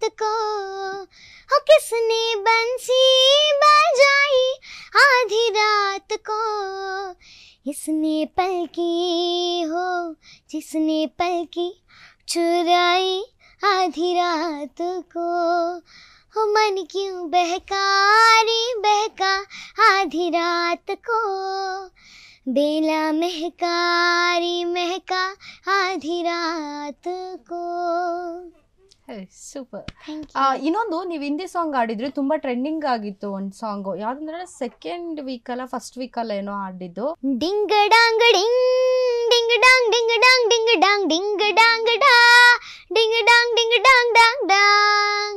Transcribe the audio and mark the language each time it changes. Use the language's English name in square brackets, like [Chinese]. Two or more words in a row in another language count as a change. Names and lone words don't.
[Hindi] को, हो किसने बंसी बजाई आधी रात को, इसने पलकी हो जिसने पलकी चुराई आधी रात को, हो मन क्यों बहका रे बहका आधी रात को, बेला महका रे महका आधी रात को. [Kannada] ಸೂಪರ್. [English] Thank you. [Kannada] ಇನ್ನೊಂದು ನೀವು [English] Hindi song [Kannada] ಆಡಿದ್ರಿ, ತುಂಬಾ ಟ್ರೆಂಡಿಂಗ್ ಆಗಿತ್ತು ಒಂದು ಸಾಂಗ್. ಯಾವ್ದಂದ್ರೆ [English] second week [Kannada] ಅಲ್ಲ [English] first week [Kannada] ಅಲ್ಲ ಏನೋ ಆಡಿದ್ದು. ಡಿಂಗ್ ಡಾಂಗ್ ಡಿಂಗ್ ಡಿಂಗ್ ಡಾಂಗ್ ಡಿಂಗ್ ಡಾಂಗ್ ಡಿಂಗ್ ಡಾಂಗ್ ಡಿಂಗ್ ಡಾಂಗ್ ಡಾ ಡಿಂಗ್ ಡಾಂಗ್ ಡಿಂಗ್ ಡಾಂಗ್ ಡಾಂಗ್ ಡಾಂಗ್.